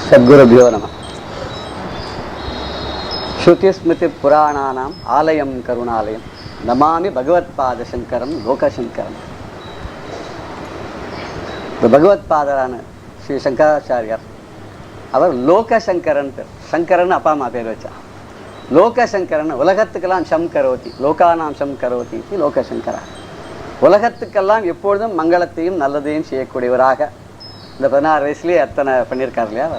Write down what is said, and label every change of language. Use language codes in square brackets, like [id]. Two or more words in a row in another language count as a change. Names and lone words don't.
[sa] सद्गुरुभ्यो नमः। श्रुतिस्मृतिपुराणानाम् आलयं करुणालयं नमामि भगवत्पादशंकरं लोकशंकरं. [ta] பகவத்பாதரான ஸ்ரீ சங்கராச்சாரியார் அவர் லோகசங்கரன் பேர். சங்கரன் அப்பா அம்மா பேர் வச்சா. லோகசங்கரன் உலகத்துக்கெல்லாம் [sa] शं करोति, लोकानां शं करोति लोकशङ्करः. [ta] உலகத்துக்கெல்லாம் எப்பொழுதும் மங்களத்தையும் நல்லதையும் செய்யக்கூடியவராக இந்த 16 வயசுலேயே அத்தனை பண்ணியிருக்கார் இல்லையா அவர்.